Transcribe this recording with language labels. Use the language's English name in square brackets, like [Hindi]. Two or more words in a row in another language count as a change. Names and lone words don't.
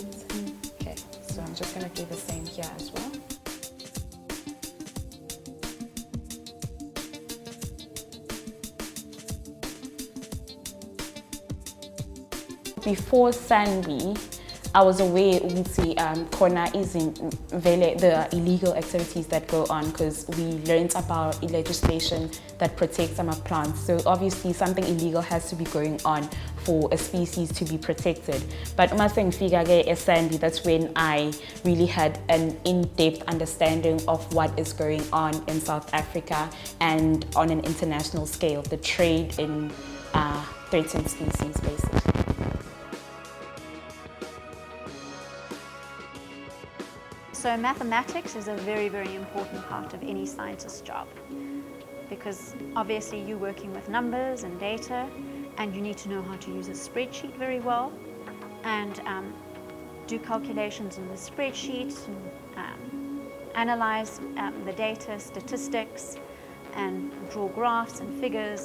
[English] Okay, so I'm just going to do the same here as well. Before SANBI, I was aware [Zulu] ukuthi khona [English] the illegal activities that go on, because we learned about legislation that protects some plants. So obviously something illegal has to be going on for a species to be protected. [Zulu] But uma sengifika ke eSANBI, [English] that's when I really had an in-depth understanding of what is going on in South Africa and on an international scale, the trade in threatened species basically. So mathematics is a very, very important part of any scientist's job, because obviously you're working with numbers and data, and you need to know how to use a spreadsheet very well and do calculations in the spreadsheet, analyze the data, statistics, and draw graphs and figures.